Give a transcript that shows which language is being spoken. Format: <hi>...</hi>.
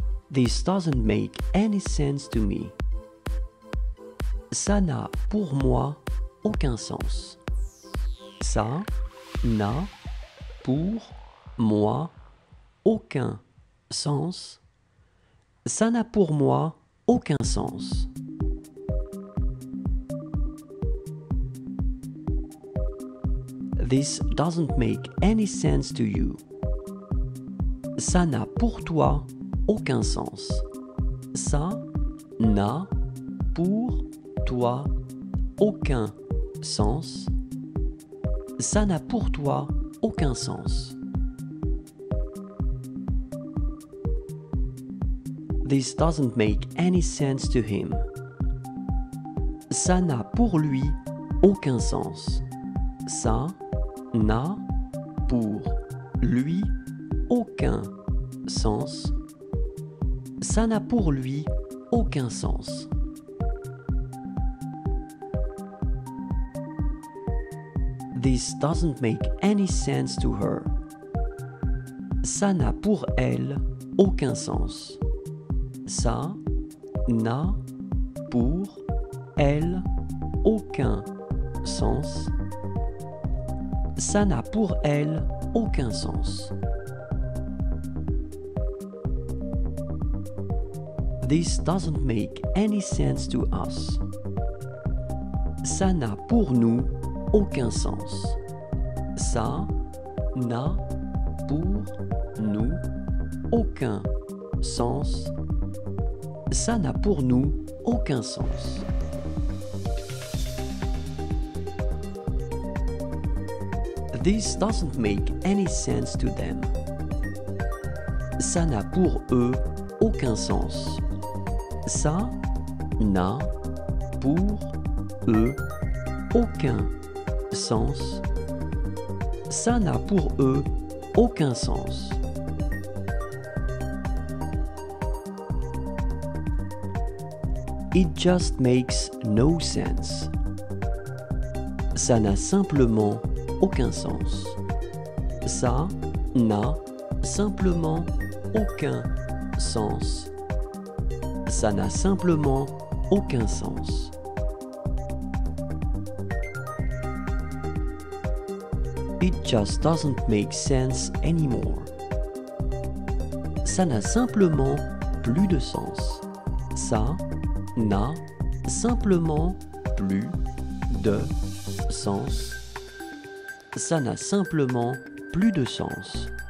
<en>This doesn't make any sense to me.</en> <fr>Ça n'a pour moi aucun sens. Ça n'a pour moi aucun sens. Ça n'a pour moi aucun sens.</fr> <en>This doesn't make any sense to you.</en> <fr>Ça n'a pour toi aucun sens. Ça n'a pour toi aucun sens. Ça n'a pour toi aucun sens.</fr> <en>This doesn't make any sense to him.</en> <fr>Ça n'a pour lui aucun sens. Ça n'a pour lui aucun sens. Ça n'a pour lui aucun sens.</fr> <en>This doesn't make any sense to her.</en> <fr>Ça n'a pour elle aucun sens. Ça n'a pour elle aucun sens. Ça n'a pour elle aucun sens.</fr> <en>This doesn't make any sense to us.</en> <fr>Ça n'a pour nous aucun sens. Ça n'a pour nous aucun sens. Ça n'a pour nous aucun sens.</fr> <en>This doesn't make any sense to them.</en> <fr>Ça n'a pour eux aucun sens. Ça n'a pour eux aucun sens. Ça n'a pour eux aucun sens.</fr> <en>It just makes no sense.</en> <fr>Ça n'a simplement aucun sens. Ça n'a simplement aucun sens. Ça n'a simplement aucun sens.</fr> <en>It just doesn't make sense anymore.</en> <fr>Ça n'a simplement plus de sens. Ça n'a simplement plus de sens. Ça n'a simplement plus de sens.</fr>